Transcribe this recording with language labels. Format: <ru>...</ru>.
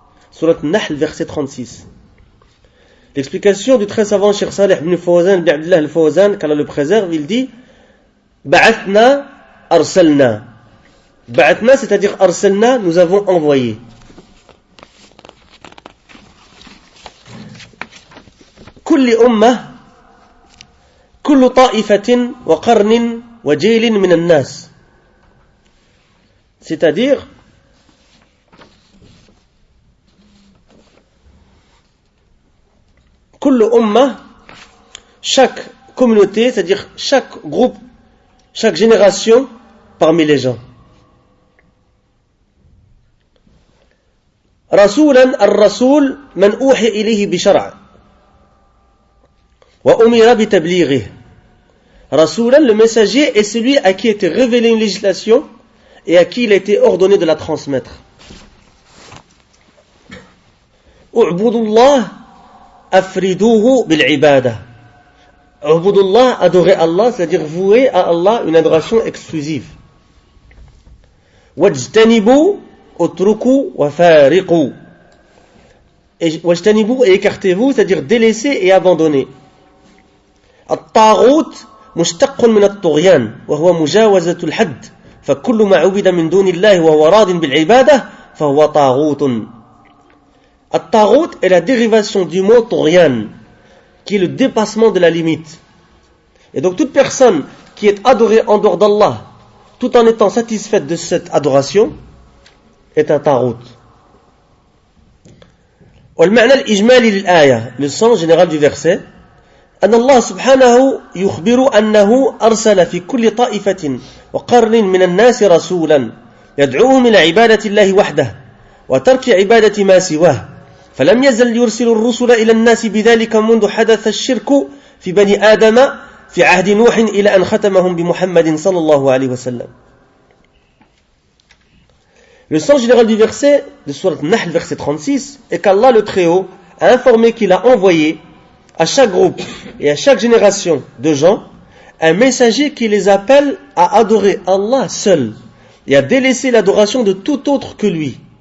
<fr>Surat Nahl, verset 36. L'explication du très savant Cheikh Salih ibn Fawzan, ibn Abdullah al-Fawzan, qu'Allah le préserve, il dit</fr> <ar>Ba'athna arsalna.</ar> <fr>Ba'athna, c'est-à-dire arsalna, nous avons envoyé.</fr> <ar>كل أمة كل طائفة وقرن وجيل من الناس.</ar> <fr>C'est-à-dire</fr> <ar>كل أمة,</ar> <fr>chaque communauté, c'est-à-dire chaque groupe, chaque génération parmi les gens.</fr> <ar>رسولا الرسول من أوحي إليه بشرع وأمر بتبليغه.</ar> <fr>Rasoulan, le messager, est celui à qui a été révélée une législation et à qui il a été ordonné de la transmettre.</fr> <ar>U'budullah afriduhu bil'ibada.</ar> <fr>U'budullah, adorer Allah, c'est-à-dire vouer à Allah une adoration exclusive.</fr> <ar>Wajtanibu utruku wa fariqu.</ar> <fr>Wajtanibu, et écartez-vous, c'est-à-dire délaissez et abandonnez.</fr> <ar>الطاغوت مشتق من الطغيان وهو مجاوزة الحد فكل ما عبد من دون الله وهو راض بالعبادة فهو طاغوت.</ar> <fr>الطاغوت est la dérivation du mot طغيان qui est le dépassement de la limite. Et donc toute personne qui est adorée en dehors d'Allah tout en étant satisfaite de cette adoration est un طاغوت.</fr> <ar>والمعنى الإجمالي للآية,</ar> <fr>le sens général du verset,</fr> <ar>أن الله سبحانه يخبر أنه أرسل في كل طائفة وقرن من الناس رسولا يدعوهم إلى عبادة الله وحده وترك عبادة ما سواه فلم يزل يرسل الرسل إلى الناس بذلك منذ حدث الشرك في بني آدم في عهد نوح إلى أن ختمهم بمحمد صلى الله عليه وسلم.</ar> <fr>Le sens général du verset de Surat Nahl, verset 36, est qu'Allah le Très-Haut a informé qu'il a envoyé à chaque groupe et à chaque génération de gens un messager qui les appelle à adorer Allah seul et à délaisser l'adoration de tout autre que lui.</fr>